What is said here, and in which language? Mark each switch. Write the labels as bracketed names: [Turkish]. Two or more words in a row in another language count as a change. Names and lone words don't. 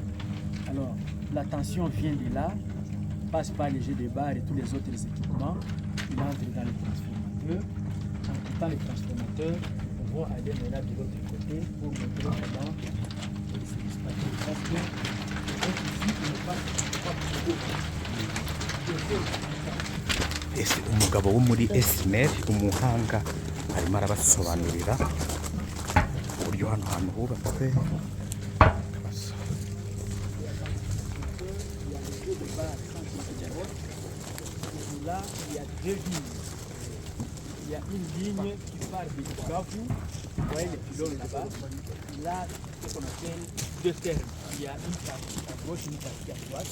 [French] Alors, la tension vient de là, passe par les jets de barres et tous les autres équipements. Il entre dans les transformateurs. En quittant les transformateurs, on va aller maintenant de l'autre côté pour montrer comment il se dispatche. Parce que ici, il ne passe pas beaucoup d'eau. [Kinyarwanda] Ese umugabo wo muri SNL umuhanga arimo arabasobanurira uburyo hano hantu hubatse. [French] Là, il y a 2 lignes. Il y a une ligne qui part de Bukavu, vous voyez les pylônes là-bas. Là, ce qu'on appelle 2 termes. Il y a une partie à gauche, une partie à droite.